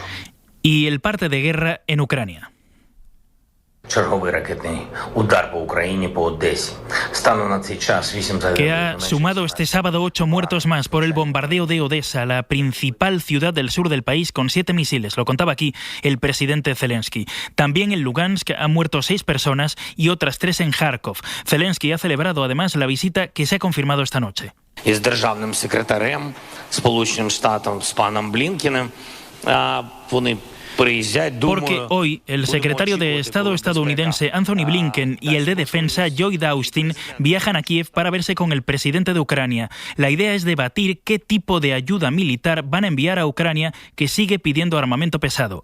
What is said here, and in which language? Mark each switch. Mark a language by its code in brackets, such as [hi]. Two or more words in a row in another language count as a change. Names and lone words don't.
[es] Y el parte de guerra en Ucrania. Que ha sumado este sábado 8 muertos más por el bombardeo de Odessa, la principal ciudad del sur del país, con 7 misiles. Lo contaba aquí el presidente Zelensky. También en Lugansk han muerto 6 personas y otras 3 en Kharkov. Zelensky ha celebrado además la visita que se ha confirmado esta noche. [uk] Із державним секретарем Сполученим Штатам з паном Блінкеном вони. [es] Porque hoy el secretario de Estado estadounidense Anthony Blinken y el de Defensa Lloyd Austin viajan a Kiev para verse con el presidente de Ucrania. La idea es debatir qué tipo de ayuda militar van a enviar a Ucrania, que sigue pidiendo armamento pesado.